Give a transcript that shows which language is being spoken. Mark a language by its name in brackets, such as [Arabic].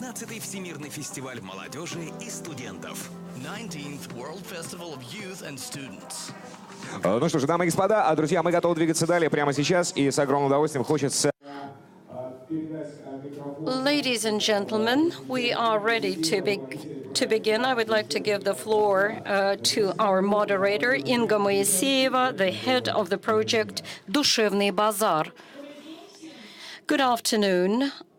[Russian] й Всемирный фестиваль молодежи и студентов. [English] 19th World Festival of Youth and Students. [Russian] Ну что ж, дамы и господа, друзья, мы готовы двигаться далее прямо сейчас, и с огромным удовольствием хочется... [English] Ladies and gentlemen, we are ready to begin. I would like to give the floor to our moderator, Inga Moiseyeva, the head of the project Душевный базар. Good afternoon.